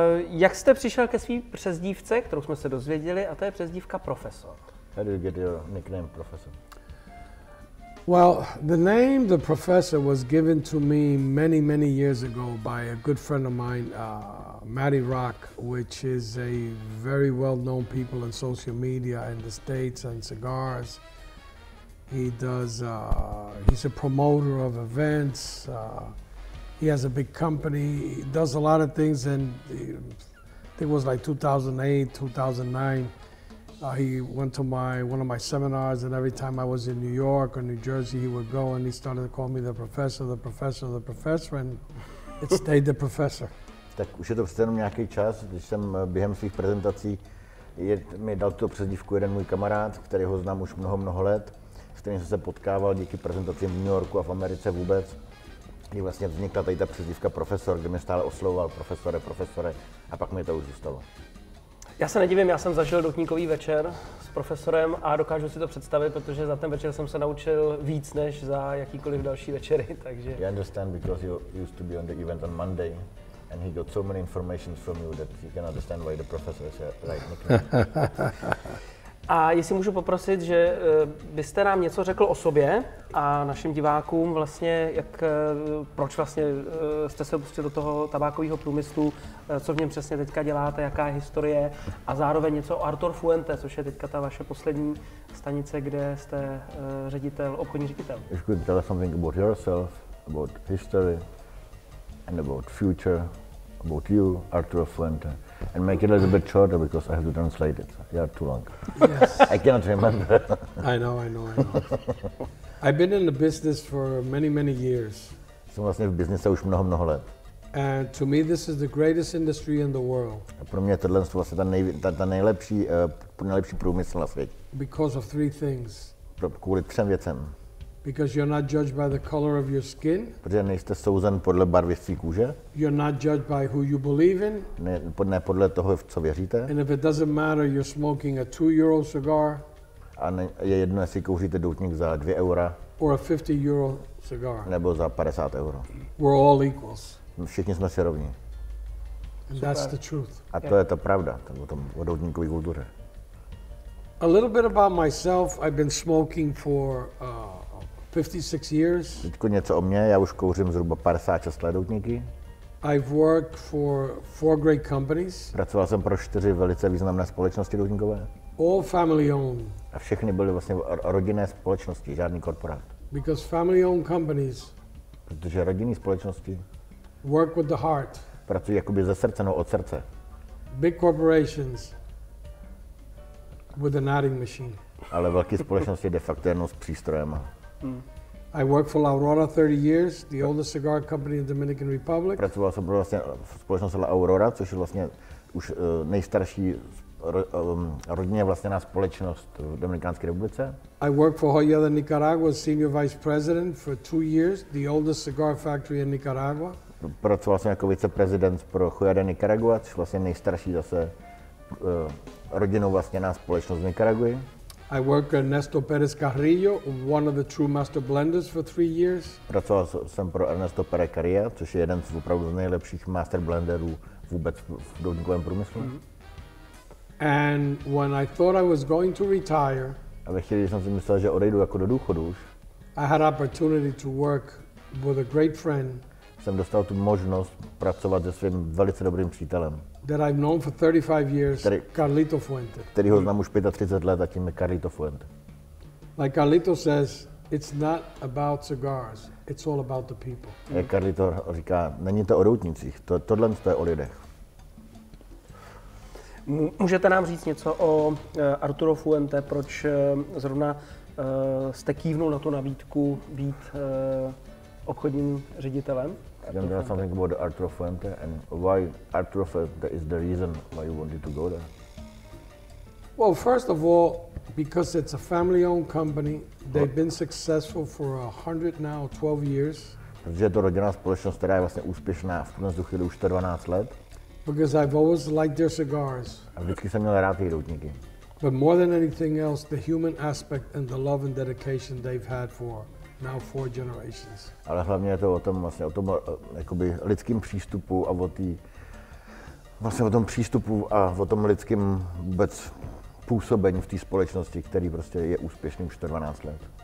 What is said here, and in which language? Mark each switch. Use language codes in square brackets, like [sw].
[cs] Jak jste přišel ke své přezdívce, kterou jsme se dozvěděli, a to je přezdívka Profesor? [en] How do you get your nickname, Professor? Well, the name the Professor was given to me many years ago by a good friend of mine, Matty Rock, which is a very well-known people in social media in the States and cigars. He does, he's a promoter of events. He has a big company. He does a lot of things, and I think it was like 2008, 2009. He went to one of my seminars, and every time I was in New York or New Jersey, he would go and he started to call me the professor, the professor, the professor, and it stayed the professor. [cs] Tak už je to přece jenom nějaký čas, když jsem během svých prezentací mi dal tu přezdívku jeden můj kamarád, který ho znám už mnoho let, s kterým jsem se potkával díky prezentacím v New Yorku a v Americe vůbec. Kdy vlastně vznikla tady ta přezdívka Profesor, kde mě stále oslovoval profesore, a pak mi to už zůstalo. Já se nedivím, já jsem zažil doutníkový večer s profesorem a dokážu si to představit, protože za ten večer jsem se naučil víc než za jakýkoliv další večery, takže... [en] You understand because you used to be on the event on Monday and he got so many information from you that you can understand why the professor is a right nickname. [cs] A jestli můžu poprosit, že byste nám něco řekl o sobě a našim divákům vlastně, proč vlastně jste se pustil do toho tabákového průmyslu, co v něm přesně teďka děláte, jaká je historie a zároveň něco o Arturo Fuente, což je teďka ta vaše poslední stanice, kde jste obchodní ředitel. [en] If you could tell us something about yourself, about history and about future, about you, Arturo Fuente. And make it a little bit shorter because I have to translate it. Yeah, too long. Yes. I cannot remember. I know. I've been in the business for many years. [cs] Jsem vlastně v biznise už mnoho let. [en] And to me this is the greatest industry in the world. [cs] A pro mě tohle je vlastně ta nejlepší průmysl na světě. [en] Because of three things. [cs] Kvůli 3 věcem. [en] Because you're not judged by the color of your skin. [cs] Protože nejste souzen podle barvy své kůže. [en] You're not judged by who you believe in. [cs] Ne podle toho, v co věříte. [en] And if it doesn't matter, you're smoking a €2 cigar. [cs] A je jedno, jestli kouříte doutník za 2 eura. [en] Or a €50 cigar. [cs] Nebo za 50 euro. [en] We're all equals. [cs] Všichni jsme si rovní. [en] And that's the truth. [cs] A to je ta pravda, o doutníkové kultuře. [en] A little bit about myself. I've been smoking for 56 years. [cs] Teďko něco o mně, já už kouřím zhruba 56 let doutníky. [en] I've worked for 4 great companies. [cs] Pracoval jsem pro 4 velice významné společnosti doutníkové. [en] All family owned. [cs] A všechny byly vlastně rodinné společnosti, žádný korporát. [en] Because family owned companies. [cs] Protože rodinné společnosti [en] work with the heart. [cs] Pracují jakoby ze srdce, no od srdce. [en] Big corporations with an adding machine. [cs] Ale velké společnosti de facto jenom s přístrojem. [en] I worked for Aurora 30 years, the oldest cigar company in the Dominican Republic. [cs] Pracoval jsem pro vlastně společnost Aurora, což je vlastně už nejstarší rodinně vlastněná společnost v Dominikánské republice. [en] I worked for Joya de Nicaragua as senior vice president for 2 years, the oldest cigar factory in Nicaragua. [cs] Pracoval jsem jako viceprezident pro Joya de Nicaragua, což je vlastně nejstarší zase rodinou vlastněná společnost v Nikaraguji. [en] I worked for Ernesta Perez Carrila, one of the true master blenders for 3 years. [cs] Pracoval jsem pro Ernesta Perez Carrila, což je jeden z opravdu nejlepších master blenderů vůbec v doutníkovém průmyslu. [en] And when I thought I was going to retire, [cs] a ve chvíli, kdy jsem si myslel, že odejdu jako do důchodu už, [en] I had opportunity to work with a great friend [cs] jsem dostal tu možnost pracovat se svým velice dobrým přítelem, [en] that I've known for 35 years, Carlito Fuente. [cs] Který ho znám už 35 let a tím je Carlito Fuente. [en] Like Carlito says, it's not about cigars, it's all about the people. [cs] Jak Carlito říká, není to o doutnicích, tohle je o lidech. Můžete nám říct něco o Arturo Fuente, proč zrovna jste kývnul na tu nabídku být obchodním ředitelem? [en] Can you tell us something about Arturo Fuente and why Arturo Fuente is the reason why you wanted to go there? Well, first of all, because it's a family-owned company, they've been successful for 12 years. [cs] Protože je to rodinná společnost, která je vlastně úspěšná v tuhle chvíli už 112 let. [en] Because I've always liked their cigars. [cs] A vždycky jsem měl rád jejich doutníky. [en] But more than anything else, the human aspect and the love and dedication they've had for now 4 generations. [cs] Ale hlavně je to o tom jakoby lidským přístupu a o tom přístupu a o tom lidském vůbec působení v té společnosti, který prostě je úspěšný už 112 let.